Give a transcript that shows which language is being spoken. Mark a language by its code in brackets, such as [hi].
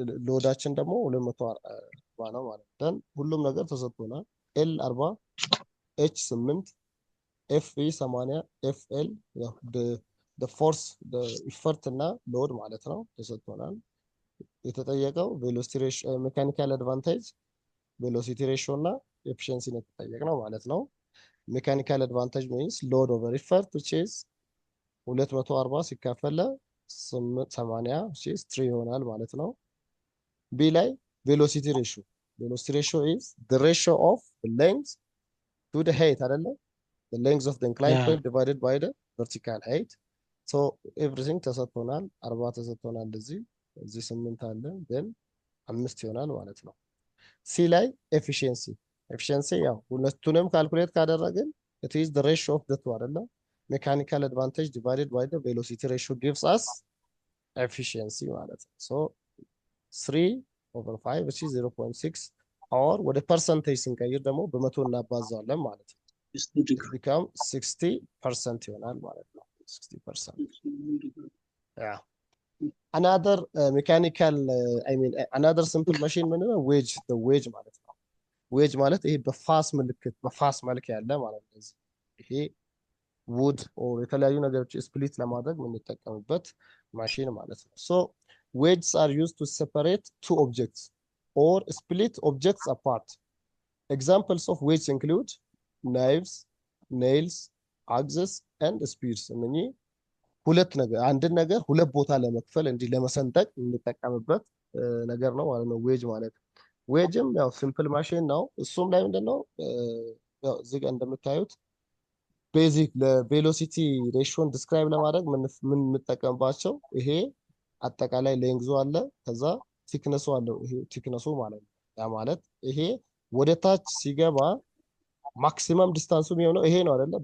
[am] ሎዳችን ደግሞ 240 ነው ማለት ነው። ሁሉም ነገር ተሰጥቶናል። ኤል 40 ኤች 8 ኤፍ ኢ 80 ኤፍ ኤል ያው [en] the force the effort [am] እና ሎድ ማለት ነው ተሰጥቶናል። የተጠየቀው ቬሎሲቲ ሬሽዮ ሜካኒካል አድቫንቴጅ ቬሎሲቲ ሬሽዮ እና ኤፊሺየንሲ ነው የተጠየቅነው ማለት ነው። ሜካኒካል አድቫንቴጅ [en] means load over effort which is 240 [am] ሲካፈል [en] 80 which is 3 [am] ይሆናል ማለት ነው። ቢ ላይ ቬሎሲቲ ሬሽዮ [en] is the ratio of the length to the height [am] አይደለ? [en] the length of the inclined plane divided by the vertical height. [am] so everything ተሰጥቶናል። 40 ተሰጥቶናል፣ እዚህ 8 አለ then 5 ይሆናል ማለት ነው። ሲ ላይ ኤፊሺየንሲ ያው ሁለቱንም ካልኩሌት ካደረግን [en] it is the ratio of the two [am] አይደለ? [en] mechanical advantage divided by the velocity ratio gives us efficiency ማለት ነው። so 3/5 which is 0.6 or [am] ወደ ፐርሰንቴጅ ስንቀይር ደግሞ በመቶ እናባዛዋለን ማለት ነው። [en] become 60% [am] ይሆናል ማለት ነው። [en] 60%. yeah. another mechanical another simple machine [am] ምንድነው? the wedge ማለት ነው። wedge ማለት ይሄ በፋስ ምልክት በፋስ መልክ ያለ ማለት ነው። ይሄ wood or የተለያዩ ነገሮች ስፕሊት ለማድረግ የምንጠቀምበት ማሽን ማለት ነው። [en] so wedges are used to separate two objects or split objects apart. examples of wedges include knives, nails, axes and spears. [am] እነኚህ ሁለት ነገር አንድን ነገር ሁለት ቦታ ለመክፈል እንዲህ ለመሰንጠቅ የምንጠቀምበት ነገር ነው ማለት ነው ዌጅ ማለት። ዌጅም ያው ሲምፕል ማሽን ነው። እሱም ላይ ምንድነው ያው እዚህ ጋር እንደምታዩት ቤዚክ ለቬሎሲቲ ሬሽዮን ዲስክራይብ ለማድረግ ምን የምንጠቀምባቸው ይሄ አጠቃላይ ሌንግዙ አለ፣ ከዛ ቲክነሱ አለው። ይሄ ቲክነሱ ማለት ነው። ያ ማለት ይሄ ወደ ታች ሲገባ ማክሲመም ዲስታንሱ የሚሆነው ይሄ ነው አይደለ?